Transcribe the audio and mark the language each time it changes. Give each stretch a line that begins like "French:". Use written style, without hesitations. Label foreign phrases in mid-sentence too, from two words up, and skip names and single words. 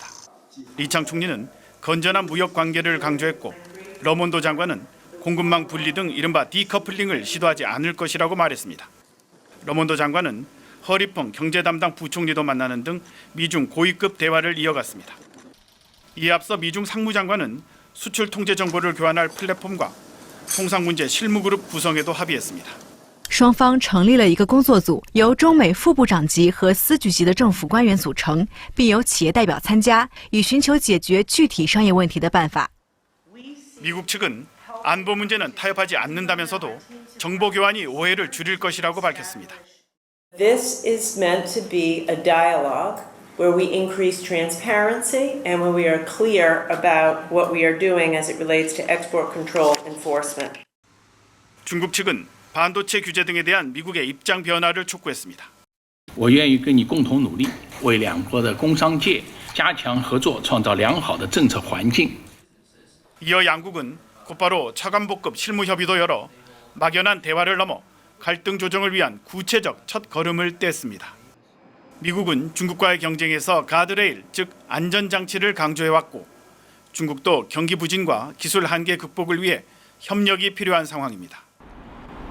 Korean: 리창 총리는 건전한 무역 관계를 강조했고 러몬도 장관은 공급망 분리 등 이른바 디커플링을 시도하지 않을 것이라고 말했습니다. 러몬도 장관은 허리펑 경제 담당 부총리도 만나는 등 미중 고위급 대화를 이어갔습니다. 이에 앞서 미중 상무장관은 수출 통제 정보를 교환할 플랫폼과 통상 문제 실무그룹 구성에도 합의했습니다.
Chinese: 双方成立了一个工作组，由中美副部长级和司局级的政府官员组成，并有企业代表参加，以寻求解决具体商业问题的办法。
Korean: 미국 측은 안보 문제는 타협하지 않는다면서도 정보 교환이 오해를 줄일 것이라고 밝혔습니다.
English: This is meant to be a dialogue where we increase transparency and where we are clear about what we are doing as it relates to export control enforcement.
Korean: 중국 측은 반도체 규제 등에 대한 미국의 입장 변화를 촉구했습니다.
Chinese: 我愿意跟你共同努力，为两国的工商界加强合作创造良好的政策环境。
Korean: 이어 양국은 곧바로 차관복급 실무협의도 열어 막연한 대화를 넘어 갈등 조정을 위한 구체적 첫 걸음을 뗐습니다. 미국은 중국과의 경쟁에서 가드레일, 즉 안전장치를 강조해왔고 중국도 경기 부진과 기술 한계 극복을 위해 협력이 필요한 상황입니다.